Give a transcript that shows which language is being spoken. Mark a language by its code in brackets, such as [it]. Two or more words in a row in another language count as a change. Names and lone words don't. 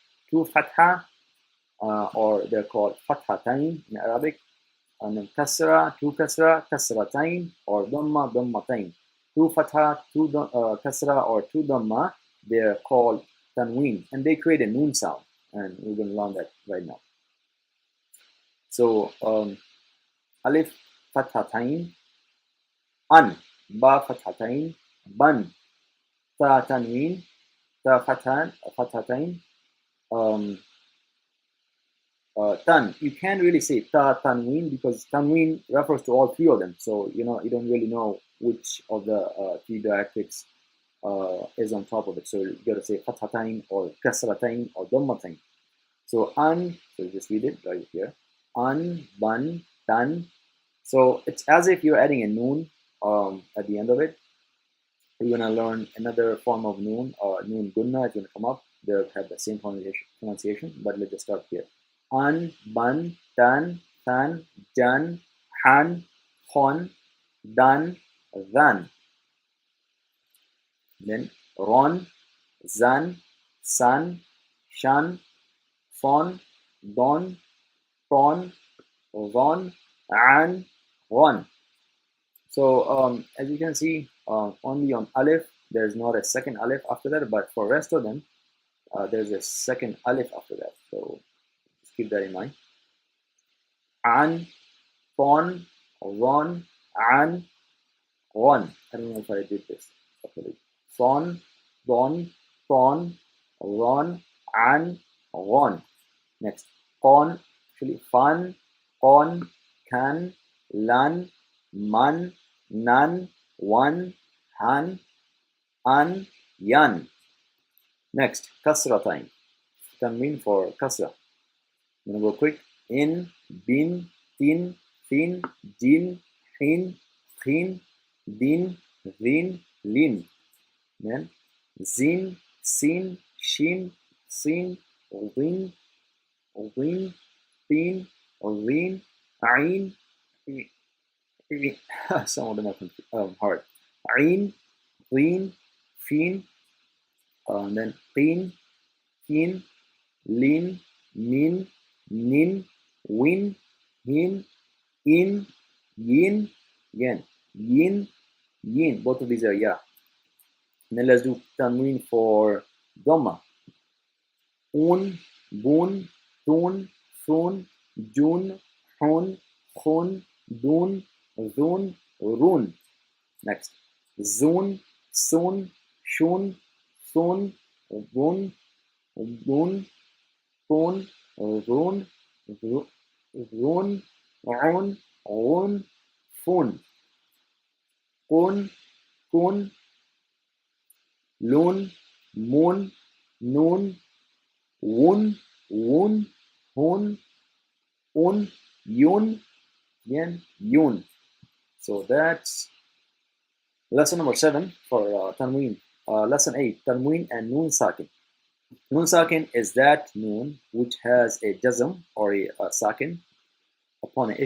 [en] Two fatha, or they're called fathatain in Arabic, and then kasra, two kasra, kasratain, or dhamma, dhammatain. Two fatha, two kasra, or two dhamma, they're called tanween, and they create a noon sound, and we're going to learn that right now. So alif fathatain, an, ba fathatain, ban, ta tanween, ta fathatain, tan. You can't really say ta tanween because tanween refers to all 3 of them. So you don't really know which of the 3 diacritics is on top of it. So you gotta say fathatain or kasratain or dhammatain. So an, so just read it right here. An, ban, tan. So it's as if you're adding a noon at the end of it. You're gonna learn another form of noon, noon gunna is gonna come up. They'll have the same pronunciation, but let's just start here. An, ban, tan, than, jan, han, hon, dan, than. Then ron, zan, san, shan, fon, don, ton, ron, an, ron. So as you can see, only on alif, there's not a second alif after that, but for rest of them, there's a second alif after that. So just keep that in mind. An, ton, ron, an, ron. I don't know if I did this properly. Son, don, ton, ron, an, ron. Next, con, actually fan, con, can, lan, man, nan, wan, han, an, yan. Next, kasra time. Tanween for kasra. I'm gonna go quick. In, bin, tin, fin, jin, hin, khin, din, rin, lin. Then zin, sin, shin, sin, win, win, pin, rin, ain. Some of them are hard. Ain, rin, fin, and then pin, kin, lin, min, nin, win, hin, in, yin, again, yin, yin. Both of these are ya. And then let's do tanween for dhamma. Un, bun, tun, sun, jun, hun, khun, dun, zun, run. Next, zun, sun, shun, sun, run, dun, tun, run, run, run, fun, kun, kun, lun, mun, nun, wun, wun, hun, un, yun, again, yun. So that's lesson number 7 for tanween. Lesson 8, tanween and noon sakin. Noon sakin is that noon which has a jazm or a sakin upon it.